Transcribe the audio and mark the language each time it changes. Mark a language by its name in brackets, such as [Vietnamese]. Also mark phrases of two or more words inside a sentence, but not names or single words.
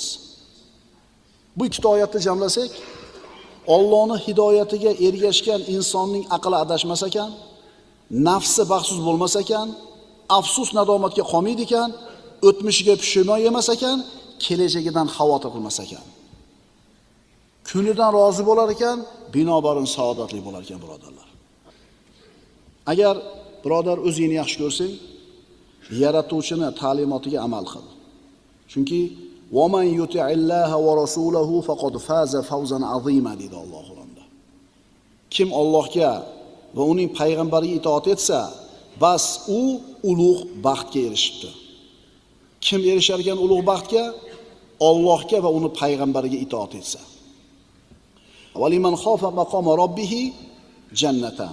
[Uzbek] Bu ikkita oyatni jamlasak, Allohning hidoyatiga ergashgan insonning aqli adashmas ekan, nafsi baxtsiz bo'lmas ekan, afsus nadomatga qolmaydi ekan, o'tmishiga pushimon yemas ekan, kelajagidan xavotir qilmas ekan. Kunidan rozi bo'lar ekan, binobarin saodatli bo'lar ekan, birodarlar. Agar birodar o'zingni yaxshi ko'rsang, yaratuvchini ta'limotiga amal qil. [Arabic] Chunki "ومن يطع الله ورسوله فقد فاز فوزا عظيما" [Uzbek] dedi Alloh Qur'onda. Kim Allohga va uning payg'ambariga itoat etsa, bas u ulug' baxtga erishibdi. Kim erishar ekan ulug' baxtga? Allohga va uning payg'ambariga itoat etsa. [Arabic] "ولمن خاف مقام ربه جنتان."